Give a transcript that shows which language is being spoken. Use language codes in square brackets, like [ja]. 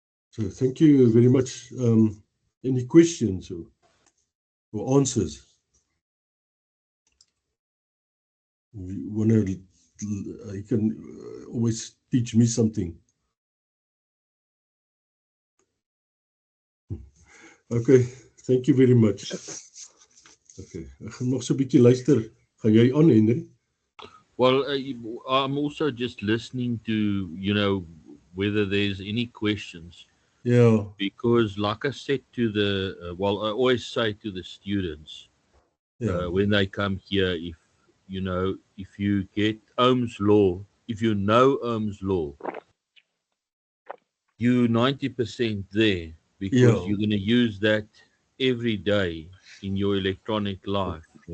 [en] So thank you very much. Any questions or answers? You can always teach me something. Okay, thank you very much. [af] Okay, ek gaan nog so 'n bietjie luister. Gaan jy aan, Henry? [en] Well, I'm also just listening to, whether there's any questions. Yeah. Because like I said to I always say to the students, when they come here, if you get Ohm's law, if you know Ohm's law, you're 90% there, because you're going to use that every day in your electronic life.